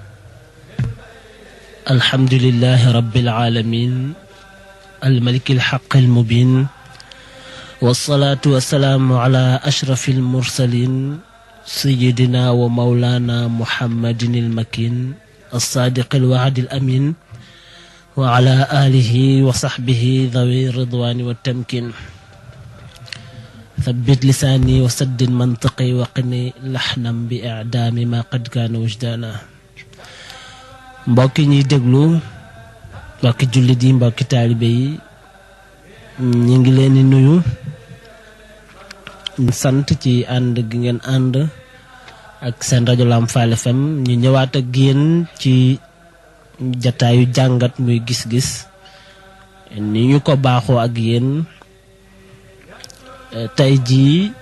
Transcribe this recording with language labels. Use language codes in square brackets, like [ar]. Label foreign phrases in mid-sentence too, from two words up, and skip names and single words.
[ar] الحمد لله رب العالمين الملك الحق المبين والصلاة والسلام على أشرف المرسلين سيدنا ومولانا محمد المكين الصادق الوعد الأمين وعلى آله وصحبه ذوي الرضوان والتمكين ثبت لساني وسدد منطقي وقني لحنا بإعدام ما قد كان وجدانا [wo] mbokki ñi déglu mbokki jullit yi mbokki taalibe yi ñi ngi leen di nuyu sant ci ànd gi ngeen ànd ak seen rajo Lamfal FM ñu ñëwaat ak yéen ci jataayu jàngat muy gis-gis ni ñu ko baaxoo ak yéen tey jii